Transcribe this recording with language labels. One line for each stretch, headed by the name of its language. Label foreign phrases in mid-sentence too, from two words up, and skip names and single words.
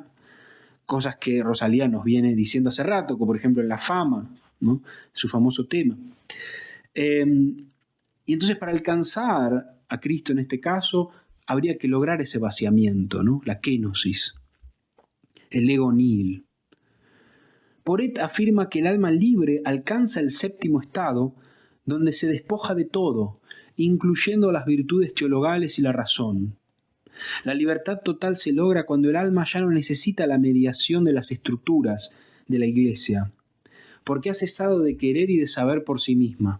Spanish: Cosas que Rosalía nos viene diciendo hace rato, como por ejemplo en la fama, ¿no? Su famoso tema. Y entonces para alcanzar a Cristo en este caso, habría que lograr ese vaciamiento, ¿no? La kenosis, el
Latin: ego nihil.
Spanish: Porete afirma que el alma libre alcanza el séptimo estado, donde se despoja de todo, incluyendo las virtudes teologales y la razón. La libertad total se logra cuando el alma ya no necesita la mediación de las estructuras de la Iglesia, porque ha cesado de querer y de saber por sí misma.